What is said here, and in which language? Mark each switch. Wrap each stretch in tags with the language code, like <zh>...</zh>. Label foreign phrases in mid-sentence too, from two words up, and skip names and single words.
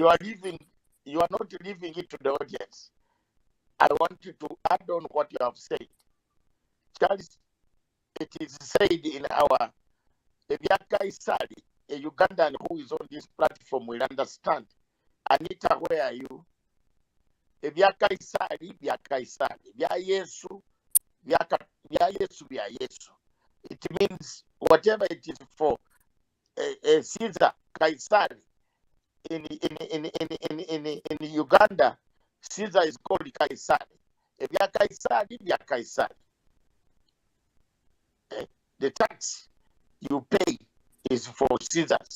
<en>You are not leaving it to the audience. I want you to add on what you have said. Charles, it is said in our Kaisari, a Ugandan who is on this platform will understand. Anita, where are you?</en> <lg>Ebya Kaisari, bya Kaisari, bya Yesu, bya Yesu, bya Yesu.</lg> <en>It means whatever it is for Caesar, Kaisari. In Uganda, Caesar is called Kaisari.</en> <lg>Ebya Kaisari, bya Kaisari.</lg> <en>The tax you pay is for Caesars.</en>